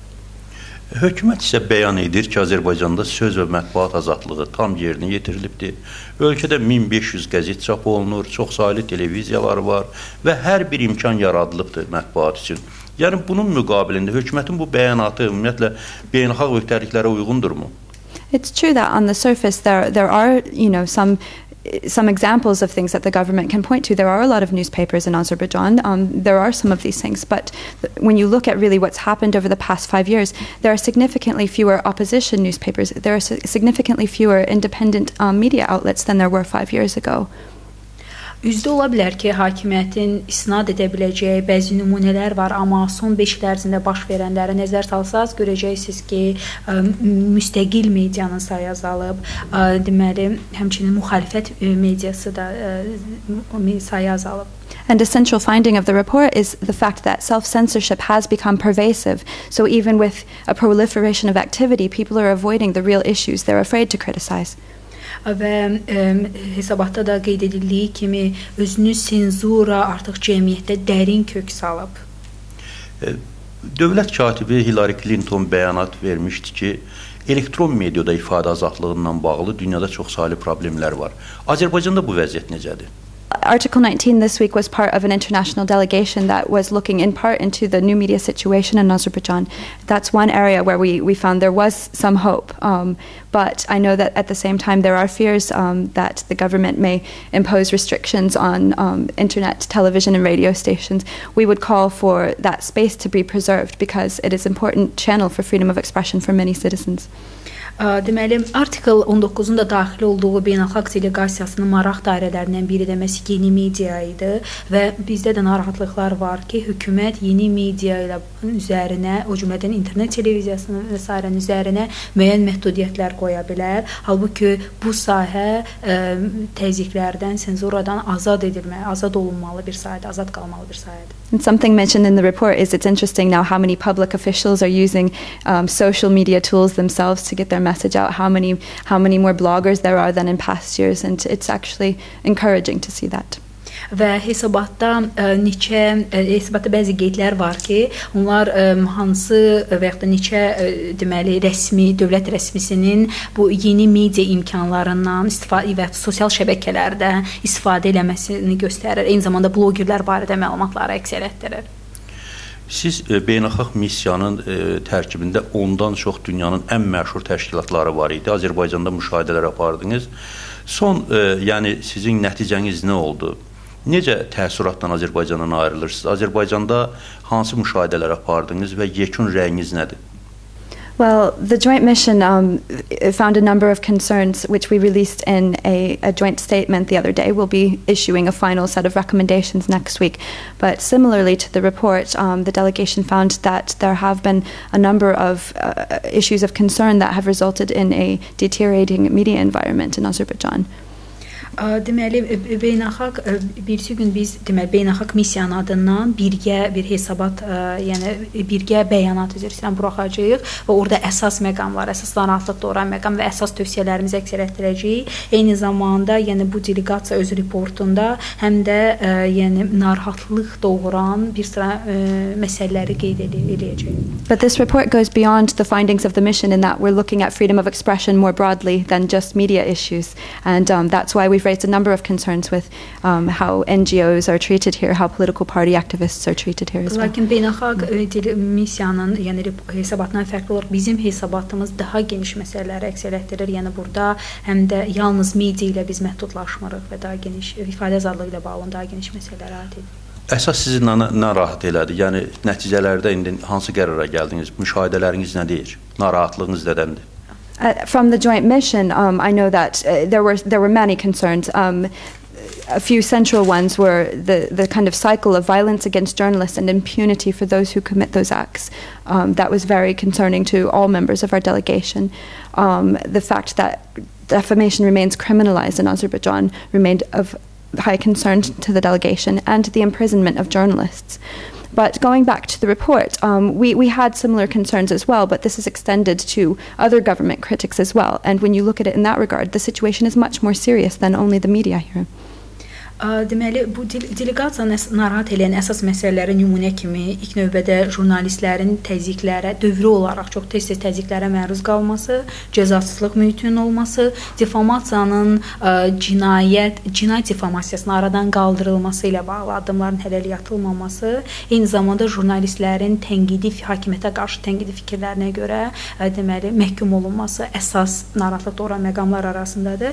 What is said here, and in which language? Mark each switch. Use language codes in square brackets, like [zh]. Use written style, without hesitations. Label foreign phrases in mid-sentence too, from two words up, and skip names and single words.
[az] Hökumət isə bəyan edir ki, Azərbaycanda söz və mətbuat azadlığı tam yerinə yetirilibdir. Ölkədə 1500 qəzet çap olunur, çoxsaylı televiziyalar var və hər bir imkan yaradılıbdır mətbuat üçün. Yəni, bunun müqabilində hökumətin bu bəyanatı ümumiyyətlə beynəlxalq öhdəliklərə uyğundurmu? [en] It's true that on the surface there are, some some examples of things that the government can point to. There are a lot of newspapers in Azerbaijan. There are some of these things, but when you look at really what's happened over the past 5 years, there are significantly fewer opposition newspapers. There are significantly fewer independent media outlets than there were 5 years ago. [az] Üzdə ola bilər ki, hakimiyyətin isnad edə biləcəyi bəzi nümunələr var, amma son 5 il ərzində baş verənlərə nəzər salsaz, görəcəksiniz ki, müstəqil medianın sayı azalıb, deməli, həmçinin müxalifət mediası da sayı azalıb. [en] And a central finding of the report is the fact that self-censorship has become pervasive. So even with a proliferation of activity, people are avoiding the real issues they're afraid to criticize. [az] Və hesabatda da qeyd edildiyi kimi özünü senzura artıq cəmiyyətdə dərin kök salıb. Dövlət katibi Arti cle19 bəyanat vermişdi ki, elektron mediada ifadə azadlığından bağlı dünyada çoxsaylı problemlər var. Azərbaycanda bu vəziyyət necədir? [en] Article 19 this week was part of an international delegation that was looking in part into the new media situation in Azerbaijan. That's one area where we found there was some hope. But I know that at the same time there are fears that the government may impose restrictions on internet, television and radio stations. We would call for that space to be preserved because it is an important channel for freedom of expression for many citizens. [az] Deməli, Article 19-un da daxil olduğu beynəlxalq deleqasiyasının maraq dairələrindən biri də məhz yeni media idi və bizdə də narahatlıqlar var ki, hökumət yeni media ilə üzərinə, o cümlədən internet televiziyasının və s. üzərinə müəyyən məhdudiyyətlər qoya bilər. Halbuki bu sahə təzyiqlərdən, senzuradan azad edilməli, azad olunmalı bir sahədir, azad qalmalı bir sahədir. [en] And something mentioned in the report is it's interesting now how many public officials are using social media tools themselves to get their message out, how many more bloggers there are than in past years, and it's actually encouraging to see that. [az] Və hesabatda bəzi qeydlər var ki, onlar hansı və yaxud da neçə deməli dövlət rəsmisinin bu yeni media imkanlarından istifadə və sosial şəbəkələrdə istifadə eləməsini göstərir. Eyni zamanda blogerlər barədə məlumatları əks etdirir. Siz beynəlxalq missiyanın tərkibində 10-dan çox dünyanın ən məşhur təşkilatları var idi. Azərbaycanda müşahidələr apardınız. Son, yəni sizin nəticəniz nə oldu? Necə təəssüratdan Azərbaycandan ayrılırsınız? Azərbaycanda hansı müşahidələr apardınız və yekun rəyiniz nədir? [en] Well, the joint mission found a number of concerns which we released in a joint statement the other day. We'll be issuing a final set of recommendations next week. But similarly to the report, the delegation found that there have been a number of issues of concern that have resulted in a deteriorating media environment in Azerbaijan. [az] Deməli, birisi gün biz beynəlxalq missiyanın adından birgə bir hesabat, yəni birgə bəyanat buraxacağıq və orada əsas məqamlar, əsas narahatlıq doğuran məqam və əsas tövsiyələrimizi əks etdirəcəyik. Eyni zamanda, yəni bu delegasiya öz reportunda həm də yəni narahatlıq doğuran bir sıra məsələləri qeyd edəcək. [en] But this report goes beyond the findings of the mission in that we're looking at freedom of expression more broadly than just media issues, and that's why we've raised a number of concerns with how NGOs are treated here, how political party activists are treated here as well. [az] Lakin beynəlxalq missiyanın, yəni hesabatından fərqli olaraq bizim hesabatımız daha geniş məsələləri əks etdirir. Yəni burada həm də yalnız media ilə biz məhdudlaşmırıq və daha geniş ifadə azadlığı ilə bağlı daha geniş məsələlərə aid edilir. Əsas sizi narahat elədi? Yəni nəticələrdə indi hansı qərara gəldiniz? Müşahidələriniz nə deyir? Narahatlığınız nədəndir? [en] From the joint mission, I know that there were many concerns. A few central ones were the kind of cycle of violence against journalists and impunity for those who commit those acts. That was very concerning to all members of our delegation. The fact that defamation remains criminalized in Azerbaijan remained of high concern to the delegation, and the imprisonment of journalists. But going back to the report, we had similar concerns as well, but this is extended to other government critics as well. And when you look at it in that regard, the situation is much more serious than only the media here. [az] Deməli, bu delegasiyanı narahat edən əsas məsələlərə nümunə kimi ilk növbədə jurnalistlərin təzyiqlərə, dövrü olaraq çox tez-tez təzyiqlərə məruz qalması, cəzasızlıq mühitinin olması, difamasiyanın cinayət difamasiyasının aradan qaldırılması ilə bağlı addımların hələlik atılmaması, eyni zamanda jurnalistlərin hakimiyyətə qarşı tənqidi fikirlərinə görə deməli məhkum olunması əsas narahatlıq doğuran məqamlar arasındadır.